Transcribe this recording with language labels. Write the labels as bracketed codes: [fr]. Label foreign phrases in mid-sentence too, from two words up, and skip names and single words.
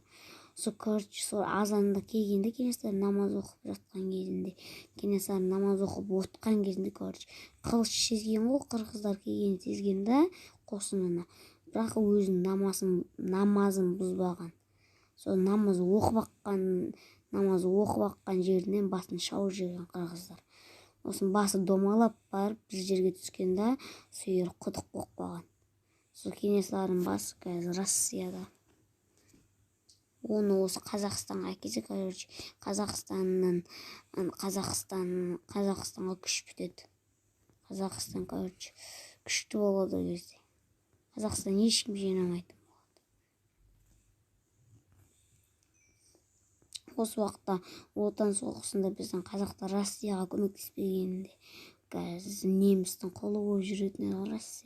[kk] Сол азанда келгенде Кенесары намаз оқып жатқан кезінде, Кенесары намаз оқып отқан кезінде, короче, қылыш сезген ғой, қырғыздар келгенін сезген да қосынына. Бірақ өзінің намазын бұзбаған. Сол намаз оқып аққан жерінен басын шауып жеген қырғыздар. [ky] Осын басы домалап барып бир жерге түшкөн да, сүйөр кудук болуп калган. [kk] Сол Кенесарынын басы қазір Россияда. Оны осы Қазақстанға әкелсе, короче, Қазақстанға күш бүтеді. Қазақстан, короче, күшті болады ол кезде. Қазақстан ешкім жеңемейді. Осы уақытта Отан соғысында біздің қазақтар Россияға көмектеспегенде, қазір немістің қолы болып жүретін еді Россия.